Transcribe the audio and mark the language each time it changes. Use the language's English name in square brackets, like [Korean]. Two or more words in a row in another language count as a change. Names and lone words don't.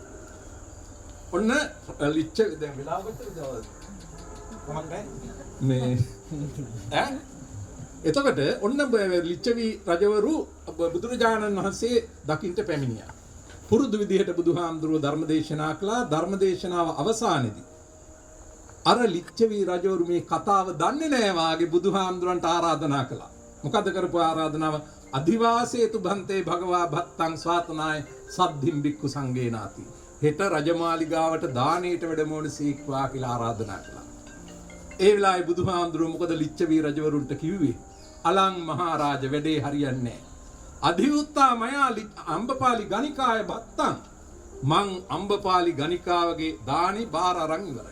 [Sinhala] ඔන්න ලිච්ඡවි දැන් වෙලාවකට මේ එතකොට ඔන්න ලිච්ඡවි රජවරු බුදුරජාණන් වහන්සේ දකින්ට පැමිණියා. පුරුදු විදිහට බුදුහාමුදුරුවෝ ධර්මදේශනා කළා. ධර්මදේශනාව අවසානයේදී අර ලිච්ඡවි රජවරු මේ කතාව දන්නේ නැහැ වාගේ බුදුහාමුදුරන්ට ආරාධනා කළා. මොකද කරපු ආරාධනාව [Pali] අදිවාසේතු භන්තේ භගවා භත්තං ස්වාතනාය සද්ධිම් බික්කු සංඝේනාති. [Sinhala] හෙට රජමාලිගාවට දාණයට වැඩමවන සීක්වා කියලා ආරාධනා කළා. ඒ වෙලාවේ බුදුහාමුදුරුවෝ මොකද ලිච්ඡවි රජවරුන්ට කිව්වේ? අලං මහරජ වැඩේ හරියන්නේ නැහැ. [Pali] අධිවුත්තා මයා අම්බපාලි ගණිකාය භත්තං [Sinhala] මං අම්බපාලි ගණිකාවගේ දානි බාර අරන් ඉවරයි.